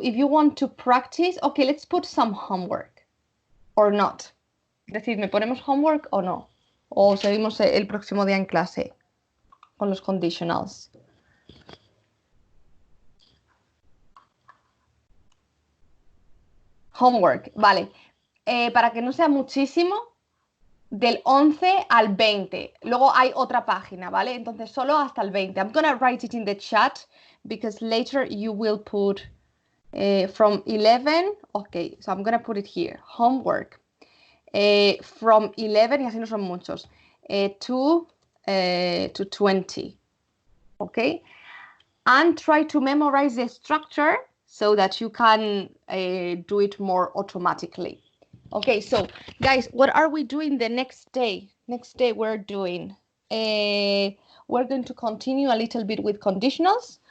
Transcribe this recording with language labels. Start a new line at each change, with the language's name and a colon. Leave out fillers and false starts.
English: If you want to practice, okay, let's put some homework. Or not.
Spanish: Decidme, ¿ponemos homework o no? O seguimos el próximo día en clase con los conditionals. Homework, vale. Para que no sea muchísimo, del 11 al 20. Luego hay otra página, ¿vale? Entonces solo hasta el 20.
English: I'm gonna write it in the chat because later you will put from 11. Okay, so I'm gonna put it here. Homework. From 11,
Spanish: y así no son muchos,
English: to 20. Okay? And try to memorize the structure so that you can do it more automatically. Okay, so guys, what are we doing the next day? Next day we're doing, we're going to continue a little bit with conditionals.